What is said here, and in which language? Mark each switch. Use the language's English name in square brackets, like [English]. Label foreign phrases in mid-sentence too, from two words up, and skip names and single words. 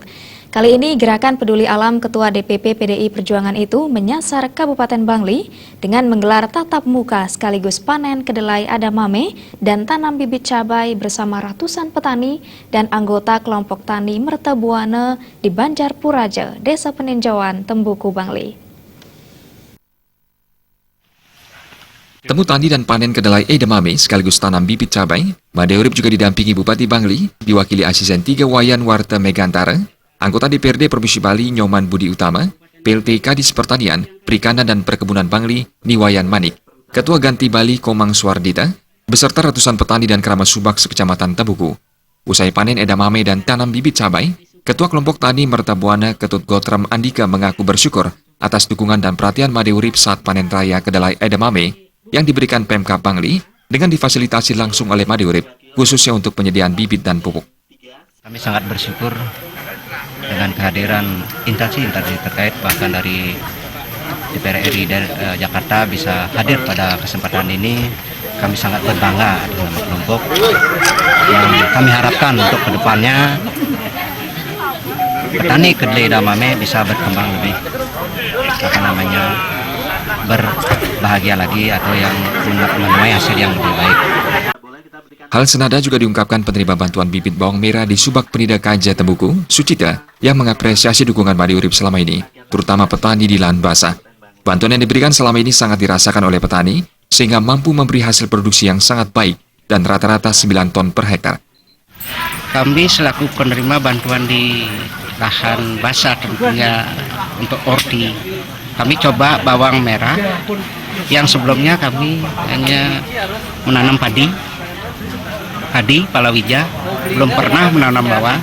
[Indonesian] Kali ini Gerakan Peduli Alam Ketua DPP PDI Perjuangan itu menyasar Kabupaten Bangli dengan menggelar tatap muka sekaligus panen kedelai Adamame dan tanam bibit cabai bersama ratusan petani dan anggota kelompok tani Mertabuana di Banjar Puraja, Desa Peninjauan, Tembuku, Bangli. Temu tani dan panen kedelai edamame sekaligus tanam bibit cabai, Made Urip juga didampingi Bupati Bangli, diwakili asisten 3 Wayan Warta Megantara, anggota DPRD Provinsi Bali Nyoman Budi Utama, PLT Kadis Pertanian, Perikanan dan Perkebunan Bangli Niwayan Manik, Ketua Ganti Bali Komang Suardita, beserta ratusan petani dan keramat subak sekecamatan Tembuku. Usai panen edamame dan tanam bibit cabai, Ketua Kelompok Tani Mertabuana Ketut Gotram Andika mengaku bersyukur atas dukungan dan perhatian Made Urip saat panen raya kedelai edamame yang diberikan Pemkab Bangli dengan difasilitasi langsung oleh Made Urip, khususnya untuk penyediaan bibit dan pupuk. Kami sangat bersyukur dengan kehadiran instansi terkait, bahkan dari DPR RI dari Jakarta bisa hadir pada kesempatan ini. Kami sangat berbangga dengan kelompok yang kami harapkan untuk kedepannya petani kedelai edamame bisa berkembang lebih berbahagia lagi atau yang menuai hasil yang lebih baik. Hal senada juga diungkapkan penerima bantuan bibit bawang merah di Subak Penida Kaja Tembuku, Sucita, yang mengapresiasi dukungan Made Urip selama ini, terutama petani di lahan basah. Bantuan yang diberikan selama ini sangat dirasakan oleh petani, sehingga mampu memberi hasil produksi yang sangat baik dan rata-rata 9 ton per hektar. Kami selaku penerima bantuan di lahan basah tentunya untuk ordi, kami coba bawang merah yang sebelumnya kami hanya menanam padi, palawija, belum pernah menanam bawang.